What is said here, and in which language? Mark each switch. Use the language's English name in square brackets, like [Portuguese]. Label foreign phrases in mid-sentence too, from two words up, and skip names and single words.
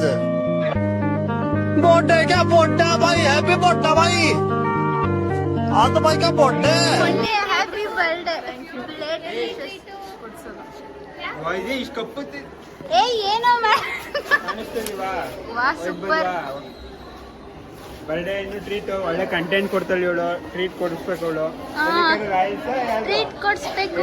[Hindi] बर्थडे क्या बर्थडे भाई? [English] happy birthday [Hindi] भाई. आज तो भाई का बर्थडे. [English] happy birthday. [Kannada] ಏ ಏನೋ ವಾ ಸೂಪರ್. ಬರ್ಡೇ ಇನ್ನು ಟ್ರೀಟ್ ಒಳ್ಳೆ ಕಂಟೆಂಟ್ ಕೊಡ್ತಾಳೆ ಇವಳು. ಟ್ರೀಟ್ ಕೊಡಿಸ್ಬೇಕು ಅವಳು. ಟ್ರೀಟ್ ಕೊಡಿಸ್ಬೇಕು.